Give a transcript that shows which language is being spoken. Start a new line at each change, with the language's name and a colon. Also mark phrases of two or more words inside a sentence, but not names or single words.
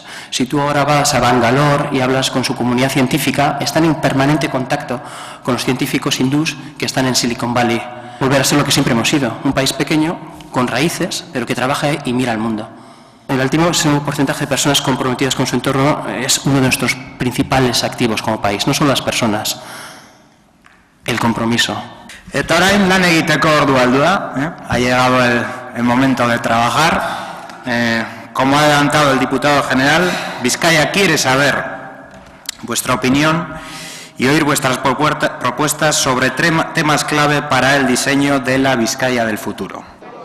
Spanish: Si tú ahora vas a Bangalore y hablas con su comunidad científica, están en permanente contacto con los científicos hindús que están en Silicon Valley. Volver a ser lo que siempre hemos sido, un país pequeño, con raíces, pero que trabaja y mira al mundo. El altísimo porcentaje de personas comprometidas con su entorno es uno de nuestros principales activos como país, no solo las personas, el compromiso.
Basque: Eta orain lan egiteko ordua heldu da,
Spanish: ha llegado el momento de trabajar. Como ha adelantado el diputado general, Vizcaya quiere saber vuestra opinión y oír vuestras propuestas sobre temas clave para el diseño de la Vizcaya del futuro.